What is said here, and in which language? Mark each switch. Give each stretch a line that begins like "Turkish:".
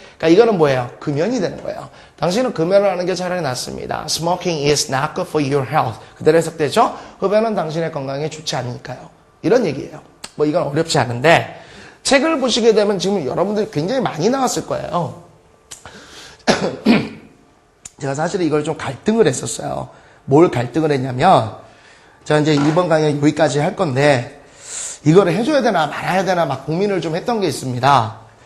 Korean: 그러니까 이거는 뭐예요? 금연이 되는 거예요. 당신은 금연을 하는 게 차라리 낫습니다.
English: Smoking is not good for your health.
Korean: 그대로 해석되죠? 흡연은 당신의 건강에 좋지 않으니까요. 이런 얘기예요. 뭐 이건 어렵지 않은데 책을 보시게 되면 지금 여러분들이 굉장히 많이 나왔을 거예요. 제가 사실 이걸 좀 갈등을 했었어요. 뭘 갈등을 했냐면 제가 이제 이번 강의 여기까지 할 건데 이거를 해줘야 되나 말아야 되나 막 고민을 좀 했던 게 있습니다.